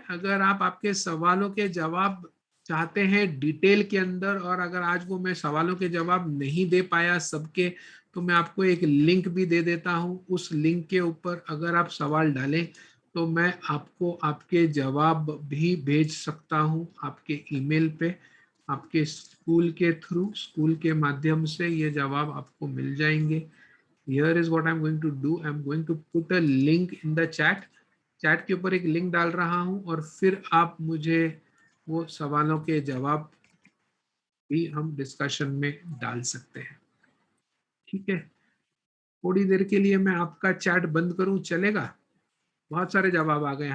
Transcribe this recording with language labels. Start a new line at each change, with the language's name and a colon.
Hindi: अगर आप आपके सवालों के जवाब चाहते हैं डिटेल के अंदर, और अगर आज वो मैं सवालों के जवाब नहीं दे पाया सबके, तो मैं आपको एक लिंक भी दे देता हूँ। उस लिंक के ऊपर अगर आप सवाल डालें तो मैं आपको आपके जवाब भी भेज सकता हूँ आपके ईमेल पे। आपके स्कूल के थ्रू, स्कूल के माध्यम से ये जवाब आपको मिल जाएंगे।
English: Here is what I'm going to do. I'm going to put a link in the chat.
Hindi: Chat के ऊपर एक लिंक डाल रहा हूं और फिर आप मुझे वो सवालों के जवाब भी हम डिस्कशन में डाल सकते हैं, ठीक है? थोड़ी देर के लिए मैं आपका चैट बंद करूं, चलेगा? बहुत सारे जवाब आ गए।